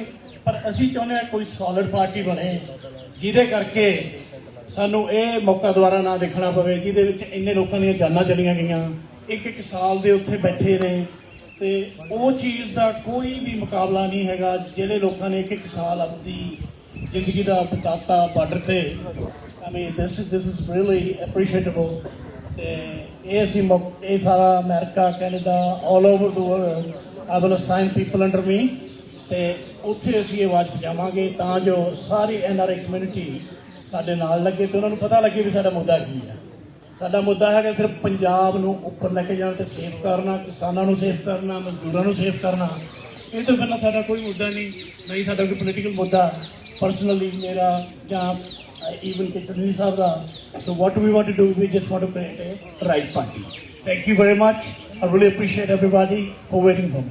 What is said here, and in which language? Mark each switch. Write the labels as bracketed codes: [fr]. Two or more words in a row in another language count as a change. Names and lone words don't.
[pa] ਪਰ ਅਸੀਂ ਚਾਹੁੰਦੇ ਹਾਂ ਕੋਈ ਸੋਲਿਡ ਪਾਰਟੀ ਬਣੇ ਜਿਹਦੇ ਕਰਕੇ ਸਾਨੂੰ ਇਹ ਮੌਕਾ ਦੁਬਾਰਾ ਨਾ ਦੇਖਣਾ ਪਵੇ, ਜਿਹਦੇ ਵਿੱਚ ਇੰਨੇ ਲੋਕਾਂ ਦੀਆਂ ਜਾਨਾਂ ਚਲੀਆਂ ਗਈਆਂ, 1-1 ਸਾਲ ਦੇ ਉੱਥੇ ਬੈਠੇ ਨੇ, ਤੇ ਉਹ ਚੀਜ਼ ਦਾ ਕੋਈ ਵੀ ਮੁਕਾਬਲਾ ਨਹੀਂ ਹੈਗਾ ਜਿਹੜੇ ਲੋਕਾਂ ਨੇ 1-1 ਸਾਲ ਆਪਣੀ ਜ਼ਿੰਦਗੀ ਦਾ ਬਿਤਾਤਾ ਬਾਰਡਰ ਤੇ। [en] I mean, this is really appreciable। [pa] ਤੇ ਇਹ ਅਸੀਂ ਇਹ ਸਾਰਾ ਅਮਰੀਕਾ, ਕੈਨੇਡਾ, [en] all over the world I will assign people under me, [pa] ਤੇ ਉੱਥੇ ਅਸੀਂ ਇਹ ਆਵਾਜ਼ ਪਹੁੰਚਾਵਾਂਗੇ ਤਾਂ ਜੋ ਸਾਰੀ NRI ਕਮਿਊਨਿਟੀ ਸਾਡੇ ਨਾਲ ਲੱਗੇ ਤੇ ਉਹਨਾਂ ਨੂੰ ਪਤਾ ਲੱਗੇ ਵੀ ਸਾਡਾ ਮੁੱਦਾ ਕੀ ਹੈ। ਸਾਡਾ ਮੁੱਦਾ ਹੈਗਾ ਸਿਰਫ ਪੰਜਾਬ ਨੂੰ ਉੱਪਰ ਲੈ ਕੇ ਜਾਣ ਤੇ ਸੇਫ ਕਰਨਾ, ਕਿਸਾਨਾਂ ਨੂੰ ਸੇਫ ਕਰਨਾ, ਮਜ਼ਦੂਰਾਂ ਨੂੰ ਸੇਫ ਕਰਨਾ। ਇਹ ਤੋਂ ਪਹਿਲਾਂ ਸਾਡਾ ਕੋਈ ਮੁੱਦਾ ਨਹੀਂ ਸਾਡਾ ਕੋਈ ਪੋਲੀਟੀਕਲ ਮੁੱਦਾ ਪਰਸਨਲੀ ਮੇਰਾ ਜਾਂ even Chuluni Saab da. [en] So what we want to do, we just want to create a right party. Thank you very much. I really appreciate everybody for waiting for me.